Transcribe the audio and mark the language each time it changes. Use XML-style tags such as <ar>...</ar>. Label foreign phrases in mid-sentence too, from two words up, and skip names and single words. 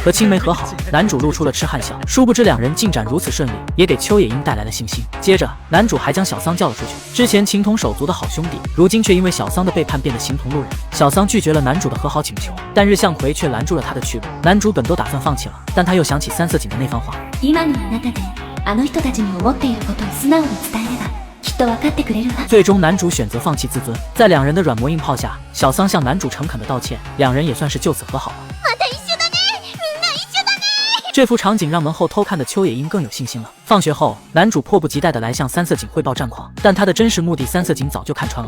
<zh>和青梅和好，男主露出了痴汉笑，殊不知两人进展如此顺利，也给秋野樱带来了信心。接着，男主还将小桑叫了出去。之前情同手足的好兄弟，如今却因为小桑的背叛变得形同路人。小桑拒绝了男主的和好请求，但日向葵却拦住了他的去路。男主本都打算放弃了，但他又想起三色堇的那番话。</zh> <ja>今のあなたであの人たちに思っていることを素直に伝えればきっと分かってくれるわ。</ja> <zh>最终男主选择放弃自尊，在两人的软磨硬泡下，小桑向男主诚恳的道歉，两人也算是就此和好了。这幅场景让门后偷看的秋野樱更有信心了。放学后，男主迫不及待地来向三色堇汇报战况，但他的真实目的三色堇早就看穿了。</zh>